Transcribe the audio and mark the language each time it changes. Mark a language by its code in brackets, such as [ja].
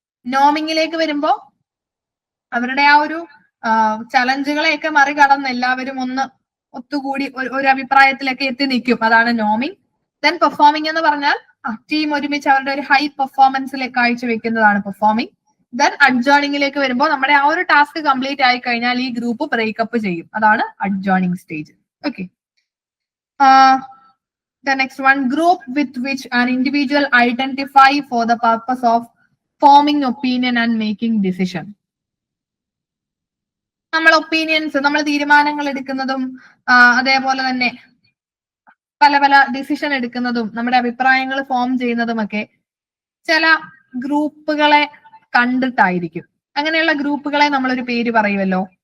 [ml] നോമിങ്ങിലേക്ക് വരുമ്പോൾ അവരുടെ ആ ഒരു ചലഞ്ചുകളെയൊക്കെ മറികടന്ന് എല്ലാവരും ഒന്ന് ഒത്തുകൂടി ഒരു അഭിപ്രായത്തിലൊക്കെ എത്തി നിൽക്കും, അതാണ് നോമിങ്. ദെൻ പെർഫോമിംഗ് എന്ന് പറഞ്ഞാൽ ടീം ഒരുമിച്ച് അവരുടെ ഒരു ഹൈ പെർഫോമൻസിലേക്ക് കാഴ്ചവെക്കുന്നതാണ് പെർഫോമിംഗ്. ദെൻ അഡ്ജേണിംഗിലേക്ക് വരുമ്പോൾ നമ്മുടെ ആ ഒരു ടാസ്ക് കംപ്ലീറ്റ് ആയി കഴിഞ്ഞാൽ ഈ ഗ്രൂപ്പ് ബ്രേക്കപ്പ് ചെയ്യും, അതാണ് അഡ്ജേണിംഗ് stage. Okay. [en] The next one, group with which an individual identify for the purpose of forming opinion and making decision. [ml] നമ്മൾ ഒപ്പീനിയൻസ്, നമ്മൾ തീരുമാനങ്ങൾ എടുക്കുന്നതും അതേപോലെ തന്നെ പല പല ഡിസിഷൻ എടുക്കുന്നതും നമ്മുടെ അഭിപ്രായങ്ങൾ ഫോം ചെയ്യുന്നതുമൊക്കെ ചില ഗ്രൂപ്പുകളെ കണ്ടിട്ടായിരിക്കും. അങ്ങനെയുള്ള ഗ്രൂപ്പുകളെ നമ്മളൊരു പേര് പറയുമല്ലോ.